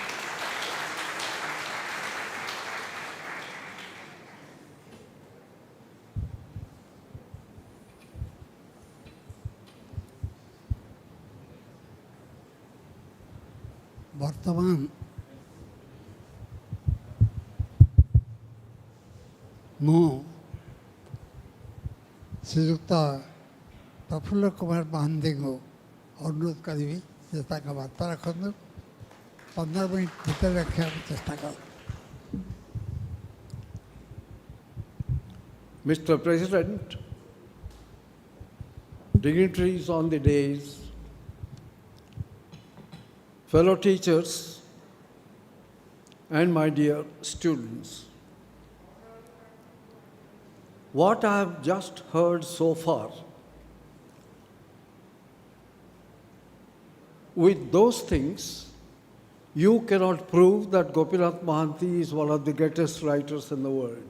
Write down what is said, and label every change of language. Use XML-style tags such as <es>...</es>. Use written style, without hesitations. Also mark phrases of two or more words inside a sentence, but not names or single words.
<or>ବର୍ତ୍ତମାନ ମୁଁ ଶ୍ରୀଯୁକ୍ତ ପ୍ରଫୁଲ୍ଲ କୁମାର ମହାନ୍ତିଙ୍କୁ ଅନୁରୋଧ କରିବି ଯେ ତାଙ୍କ ବାର୍ତ୍ତା ରଖନ୍ତୁ। 15 ମିନିଟ୍ ଭିତରେ ରଖିବାକୁ ଚେଷ୍ଟା କର।</or> <en>Mr. President, dignitaries on the dais, fellow teachers, and my dear students, what I have just heard so far, with those things you cannot prove that Gopinath Mohanty is one of the greatest writers in the world.</en>